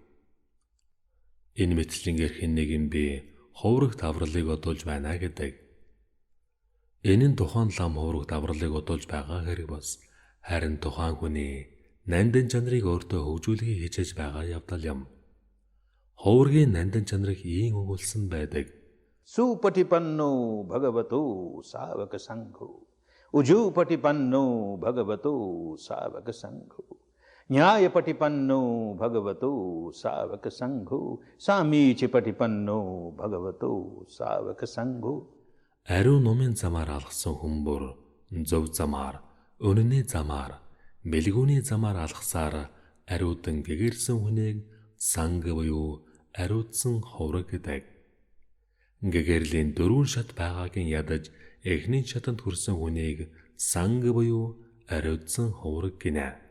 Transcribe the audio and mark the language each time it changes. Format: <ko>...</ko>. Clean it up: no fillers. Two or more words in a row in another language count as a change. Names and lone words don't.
<mn>Энэ мэтлэнгээр хэн нэгэн би хуврагт авралыг одуулж байна гэдэг. Энэ нь тухайн лам хуврагт авралыг одуулж байгаа хэрэг бас харин тухайн хүний нандин чанарыг өөртөө хөгжүүлэхийг хичээж байгаа явдал юм. Хувргийн нандин чанарыг ийм өгүүлсэн байдаг.</mn> <pi>Supatipanno bhagavato savaka sangho. Ujupatipanno bhagavato savaka sangho. Nyayapatipanno bhagavato savaka sangho. Samichipatipanno bhagavato savaka sangho.</pi> <mn>Ариун номын замаар алхсан хүн бүр зөв замаар, үнэний замаар, бэлгүүний замаар алхсаар ариутан гэгэрсэн хүнийг санг буюу ариутсан хувраг гэдэг. Гэгэрлийн дөрвөн шат байгаагийн ядаж эхний шатанд хүрсэн хүнийг санг буюу ариутсан хувраг гинэ.</mn>